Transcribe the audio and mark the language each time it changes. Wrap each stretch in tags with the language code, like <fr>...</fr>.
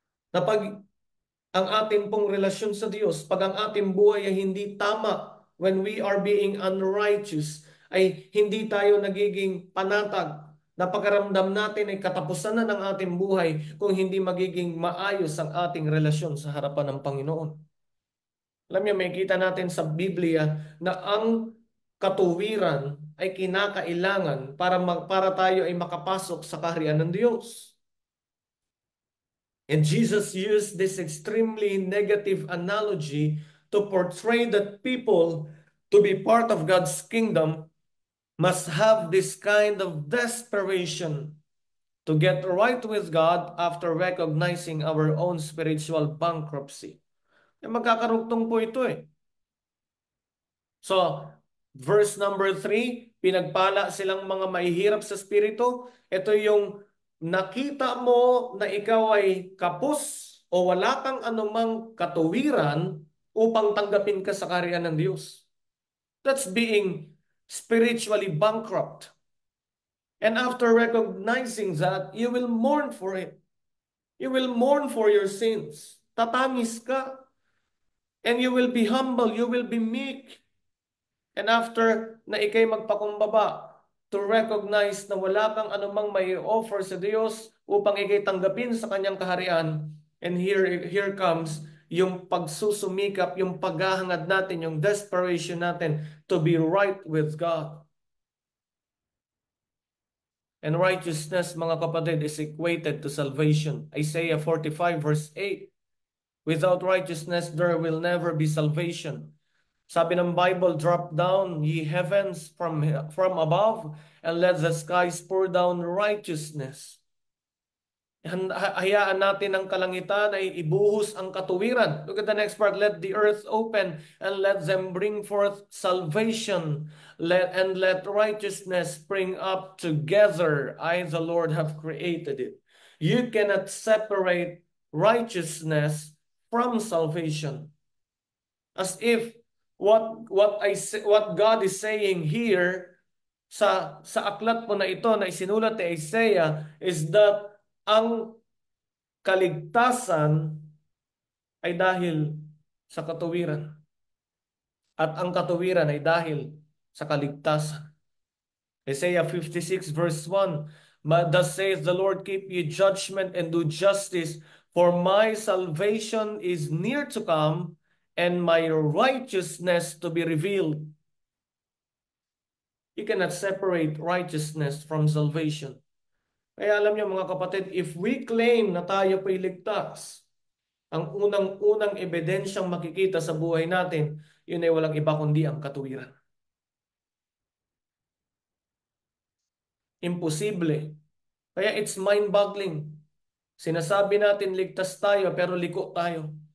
<tl>Na pag ang ating pong relasyon sa Diyos, pag ang ating buhay ay hindi tama,</tl> <en>when we are being unrighteous,</en> <tl>ay hindi tayo nagiging panatag, na pagkaramdam natin ay katapusan na ng ating buhay kung hindi magiging maayos ang ating relasyon sa harapan ng Panginoon. Alam niyo, may kita natin sa Biblia na ang katuwiran ay kinakailangan para tayo ay makapasok sa kaharian ng Diyos.</tl> <en>And Jesus used this extremely negative analogy to portray that people, to be part of God's kingdom, must have this kind of desperation to get right with God after recognizing our own spiritual bankruptcy.</en> <tl>Magkakarugtong po ito eh.</tl> <en>So, verse number 3,</en> <tl>pinagpala silang mga mahihirap sa spirito. Ito yung nakita mo na ikaw ay kapos o wala kang anumang katuwiran upang tanggapin ka sa kaharian ng Diyos.</tl> <en>That's being spiritually bankrupt. And after recognizing that, you will mourn for it. You will mourn for your sins.</en> <tl>Tatamis ka.</tl> <en>And you will be humble. You will be meek. And after</en> <tl>na ikay magpakumbaba, to recognize na wala kang anumang may offer sa Diyos upang ikay tanggapin sa kanyang kaharian.</tl> <en>And here comes</en> <tl>yung pagsusumikap, yung paghahangad natin, yung</tl> <en>desperation natin to be right with God. And righteousness, mga kapatid, is equated to salvation. Isaiah 45 verse 8. Without righteousness, there will never be salvation.</en> <tl>Sabi ng</tl> <en>Bible, drop down, ye heavens from above, and let the skies pour down righteousness.</en> <tl>Hayaan natin ang kalangitan ay ibuhos ang katuwiran.</tl> <en>Look at the next part. Let the earth open and let them bring forth salvation. Let righteousness spring up together. I, the Lord, have created it. You cannot separate righteousness from salvation. As if what God is saying here</en> <tl>sa aklat po na ito na isinulat ni Isaiah is that ang kaligtasan ay dahil sa katuwiran at ang katuwiran ay dahil sa kaligtasan.</tl> <en>Isaiah 56 verse 1, Thus saith the Lord, keep ye judgment and do justice, for my salvation is near to come, and my righteousness to be revealed. You cannot separate righteousness from salvation.</en> <tl>Kaya alam niyo mga kapatid,</tl> <en>if we claim</en> <tl>na tayo po'y ligtas, ang unang-unang ebidensyang makikita sa buhay natin, yun ay walang iba kundi ang katuwiran. Imposible. Kaya it's mind-boggling. Sinasabi natin ligtas tayo pero liko tayo.</tl>